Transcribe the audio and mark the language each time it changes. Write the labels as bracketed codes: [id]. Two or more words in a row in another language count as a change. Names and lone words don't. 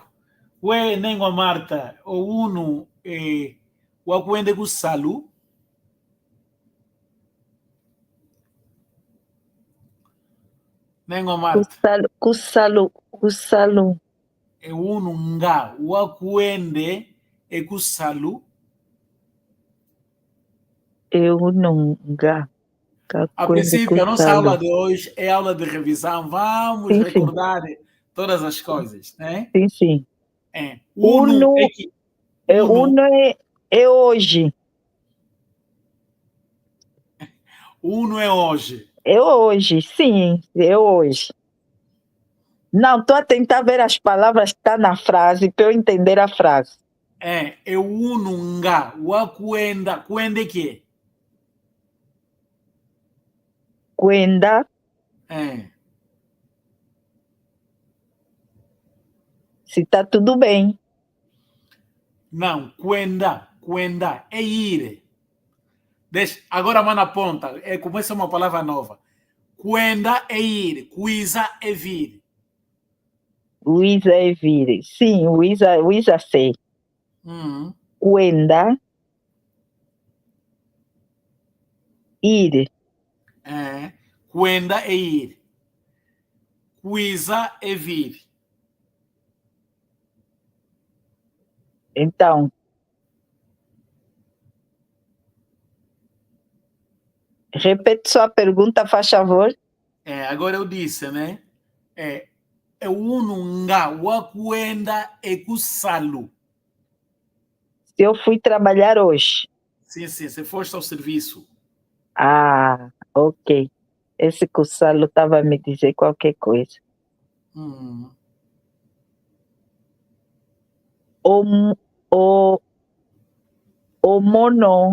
[kmb] We Nengwa Marta, o unu wakwende kusalu. Nengwa Marta. Kusalu. E unu nga wakwende kusalu. [pt] A princípio, a nossa aula de hoje é aula de revisão. Vamos recordar todas as coisas, né? Sim. Uno é hoje. Uno é hoje. É hoje, sim, é hoje. Não, estou a tentar ver as palavras que estão na frase para eu entender a frase. [kmb] É uno nga wakwenda. Kwende que? [pt] Kwenda. Se está tudo bem. Não, kwenda é ir. Agora, mano, aponta. Começa uma palavra nova. Kwenda é ir. Kuiza é vir. Uiza é vir. Sim, Uiza sei. Kwenda. Ir. Kwenda é ir. Kuiza é vir. Então, repete sua pergunta, faz favor. Agora eu disse, né? [kmb] É uno nga wakwenda kusalu. [pt] Se eu fui trabalhar hoje. Sim, você foste ao serviço. Ah, ok. Esse kusalu estava a me dizer qualquer coisa. O mono.